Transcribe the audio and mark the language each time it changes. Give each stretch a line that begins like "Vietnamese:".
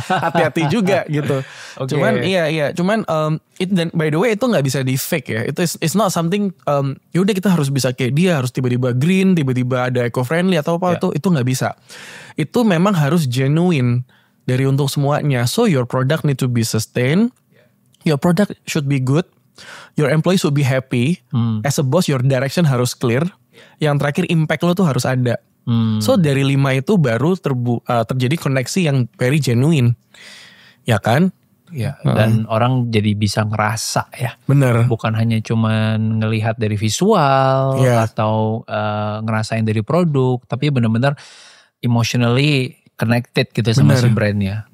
Indonesian: Hati-hati juga gitu.
English: Okay.
Indonesian: Cuman dan
English: by the way
Indonesian: itu gak bisa di fake ya.
English: It's not something
Indonesian: yaudah kita harus bisa kayak dia, harus tiba-tiba green, tiba-tiba ada
English: eco friendly
Indonesian: atau apa, itu gak bisa. Itu memang harus genuine dari untuk semuanya.
English: So your product need to be sustained, your product should be good, your employees should be happy. As a boss, your direction
Indonesian: harus
English: clear.
Indonesian: Yang terakhir impact lo tuh harus ada. So dari 5 itu baru terjadi koneksi yang
English: very genuine,
Indonesian: ya kan? Ya. Dan orang jadi bisa ngerasa ya. Bener. Bukan hanya cuman ngelihat dari visual atau ngerasain dari produk, tapi benar-benar
English: emotionally connected
Indonesian: gitu sama si brandnya.